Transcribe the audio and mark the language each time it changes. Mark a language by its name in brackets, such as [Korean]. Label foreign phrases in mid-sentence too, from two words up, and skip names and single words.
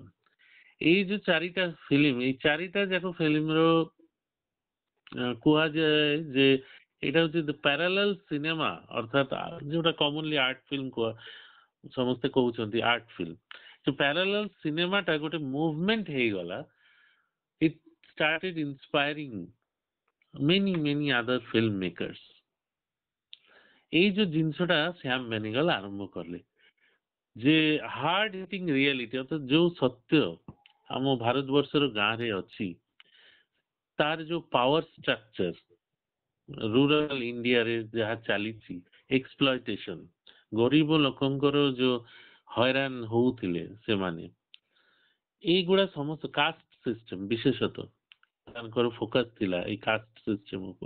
[Odia] ଏଇ ଯୋଉ 4ଟା ଫିଲ୍ମ, ଏଇ 4ଟା ଯାକ ଫିଲ୍ମର କୁହାଯାଏ ଯେ ଏଇଟା ହଉଛି [English] parallel cinema, [Odia] ଅର୍ଥାତ୍ ଯୋଉଟା [English] commonly art film [Odia] ସମସ୍ତେ କହୁଛନ୍ତି [English] art film. [Odia] ଯୋଉ [English] parallel cinemata [Odia] ଗୋଟେ ମୁଭମେଣ୍ଟ ହେଇଗଲା, [English] it started inspiring many other filmmakers. [Odia] ଏଇ ଯୋଉ ଜିନିଷଟା ଶ୍ୟାମ ବେନେଗଲ ଆରମ୍ଭ କଲେ, ଯେ [English] hard hitting reality, [Odia] ଅର୍ଥାତ୍ ଯୋଉ ସତ୍ୟ ଆମ ଭାରତବର୍ଷର ଗାଁରେ ଅଛି, ତାର ଯୋଉ [English] power structure rural Indiare [Odia] ଯାହା ଚାଲିଛି, ଏକ୍ସପ୍ଲୟଟେସନ, ଗରିବ ଲୋକଙ୍କର ଯୋଉ ହଇରାଣ ହଉଥିଲେ ସେମାନେ, এইগুলা ସମସ୍ତ [English] caste system, [Odia] ବିଶେଷତଃ ତାଙ୍କର ଫୋକସ ଥିଲା ଏଇ [English] caste system [Odia] ଉପରେ।